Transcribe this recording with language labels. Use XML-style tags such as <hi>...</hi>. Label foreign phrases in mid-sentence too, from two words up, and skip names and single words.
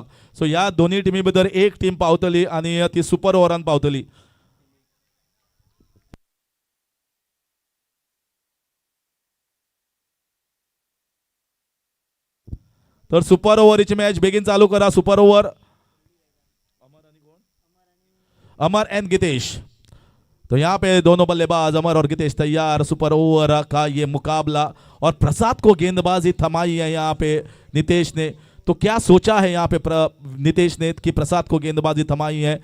<kok>सो ह्या दोन्ही टिमी भितर एक टीम पावतली आणि ती सुपर ओव्हरान पावतली. तर सुपर ओव्हरीची मॅच बेगीन चालू करा.</kok> <en>super over Amar and Gitesh.</en> <hi>तो यहाँ पे दोनों बल्लेबाज अमर और गितेश तैयार.</hi> <en>super over</en> <hi>का ये मुकाबला और प्रसाद को गेंदबाजी थमाई है यहाँ पे नितेश ने. तो क्या सोचा है यहाँ पे नितेश ने कि प्रसाद को गेंदबाजी थमाई है.</hi>